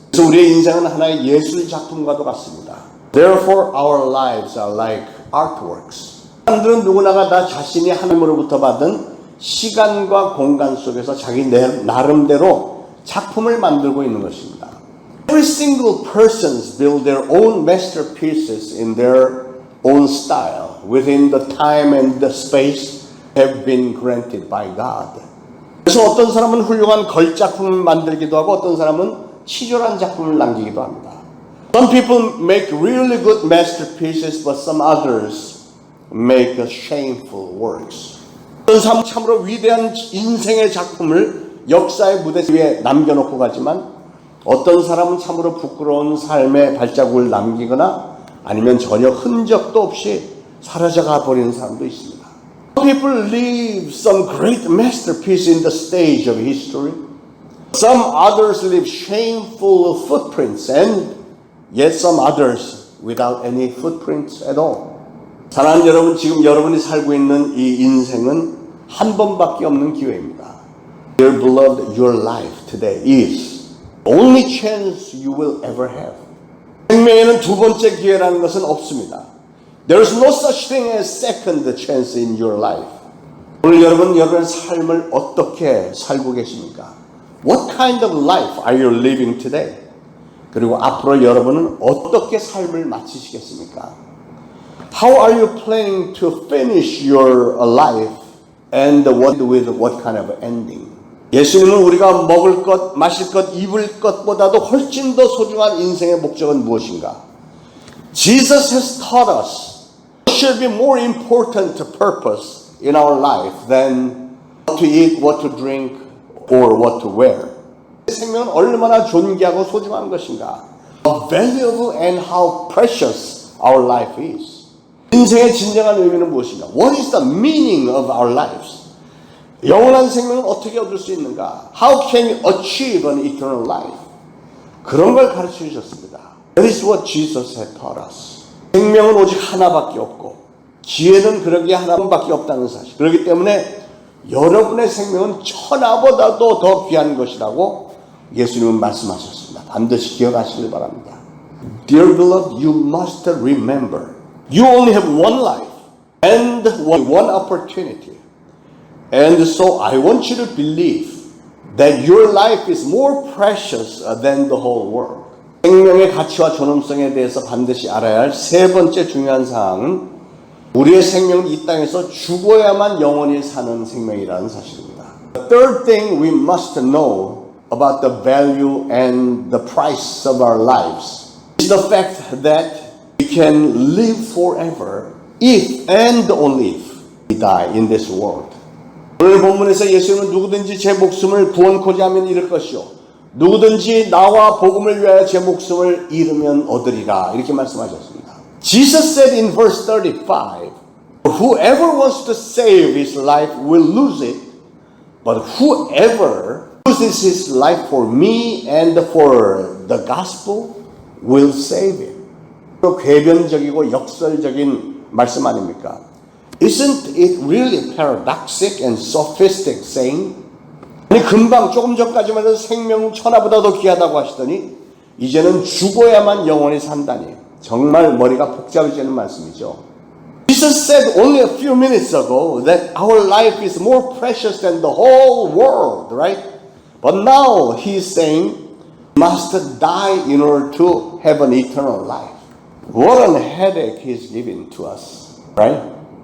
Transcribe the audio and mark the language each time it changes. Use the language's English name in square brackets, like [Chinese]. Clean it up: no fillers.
[Korean] 그래서 우리의 인생은 하나의 예술 작품과도 같습니다. [English] Therefore, our lives are like artworks. [Korean] 사람들은 누구나가 다 자신이 하나님으로부터 받은 시간과 공간 속에서 자기 나름대로 작품을 만들고 있는 것입니다. [English] Every single person build their own masterpieces in their own style within the time and the space have been granted by God. [Korean] 그래서 어떤 사람은 훌륭한 걸작품을 만들기도 하고 어떤 사람은 치졸한 작품을 남기기도 합니다. [English] Some people make really good masterpieces, but some others make shameful works. [Korean] 어떤 사람은 참으로 위대한 인생의 작품을 역사의 무대 위에 남겨놓고 가지만 어떤 사람은 참으로 부끄러운 삶의 발자국을 남기거나 아니면 전혀 흔적도 없이 사라져가 버리는 사람도 있습니다. [English] Some people leave some great masterpiece in the stage of history. Some others leave shameful footprints and yet some others without any footprints at all. [Korean] 사랑하는 여러분, 지금 여러분이 살고 있는 이 인생은 한 번밖에 없는 기회입니다. [English] Dear beloved, your life today is only chance you will ever have. [Korean] 생명에는 두 번째 기회라는 것은 없습니다. [English] There is no such thing as second chance in your life. [Korean] 오늘 여러분의 삶을 어떻게 살고 계십니까? [English] What kind of life are you living today? [Korean] 그리고 앞으로 여러분은 어떻게 삶을 마치시겠습니까? [English] How are you planning to finish your life and with what kind of ending? [Korean] 예수님은 우리가 먹을 것, 마실 것, 입을 것보다도 훨씬 더 소중한 인생의 목적은 무엇인가? [English] Jesus has taught us what should be more important purpose in our life than what to eat, what to drink, or what to wear. [Korean] 생명은 얼마나 존귀하고 소중한 것인가? [English] How valuable and how precious our life is. [Korean] 인생의 진정한 의미는 무엇인가? [English] What is the meaning of our lives? [Korean] 영원한 생명은 어떻게 얻을 수 있는가? [English] How can you achieve an eternal life? [Korean] 그런 걸 가르쳐 주셨습니다. [English] That is what Jesus had taught us. [Korean] 생명은 오직 하나밖에 없고 기회는 그러기에 하나밖에 없다는 사실. 그렇기 때문에 여러분의 생명은 천하보다도 더 귀한 것이라고 예수님은 말씀하셨습니다. 반드시 기억하시길 바랍니다. [English] Dear beloved, you must remember, you only have one life and one opportunity. And so I want you to believe that your life is more precious than the whole world. [Korean] 생명의 가치와 존엄성에 대해서 반드시 알아야 할 세 번째 중요한 사항은 우리의 생명은 이 땅에서 죽어야만 영원히 사는 생명이라는 사실입니다. [English] The third thing we must know about the value and the price of our lives is the fact that we can live forever if and only if we die in this world. [Korean] 오늘 본문에서 예수님은 누구든지 제 목숨을 구원코자 하면 잃을 것이요 누구든지 나와 복음을 위하여 제 목숨을 잃으면 얻으리라 이렇게 말씀하셨습니다. [English] Jesus said in verse 35, whoever wants to save his life will lose it, but whoever loses his life for me and for the gospel will save it. [Korean] 또 궤변적이고 역설적인 말씀 아닙니까? [English] Isn't it really paradoxic and sophistic saying? [Korean] 아니 금방 조금 전까지만 해도 생명은 천하보다 더 귀하다고 하시더니 이제는 죽어야만 영원히 산다니 정말 머리가 복잡해지는 말씀이죠. [English] Jesus said only a few minutes ago that our life is more precious than the whole world, right? But now he's saying we must die in order to have an eternal life. What a headache he's giving to us, right?